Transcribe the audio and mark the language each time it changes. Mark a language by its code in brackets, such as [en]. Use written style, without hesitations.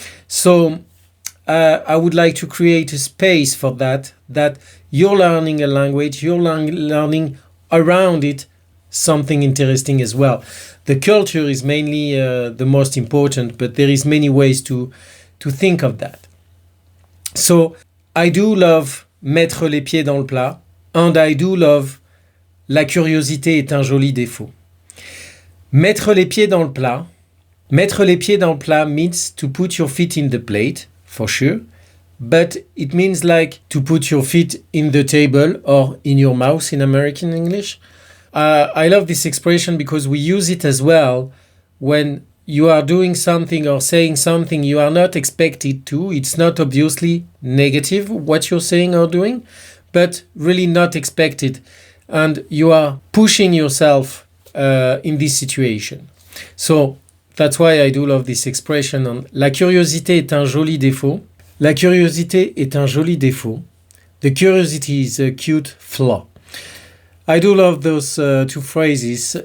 [en] So I would like to create a space for that you're learning a language, you're learning around it something interesting as well. The culture is mainly the most important, but there is many ways to think of that. So I do love [fr] mettre les pieds dans le plat, [en] and I do love [fr] la curiosité est un joli défaut. Mettre les pieds dans le plat [en] means to put your feet in the plate, for sure, but it means like to put your feet in the table or in your mouth in American English. I love this expression because we use it as well when you are doing something or saying something you are not expected to. It's not obviously negative what you're saying or doing, but really not expected. And you are pushing yourself in this situation. So that's why I do love this expression. [fr] La curiosité est un joli défaut. La curiosité est un joli défaut. [en] The curiosity is a cute flaw. I do love those two phrases.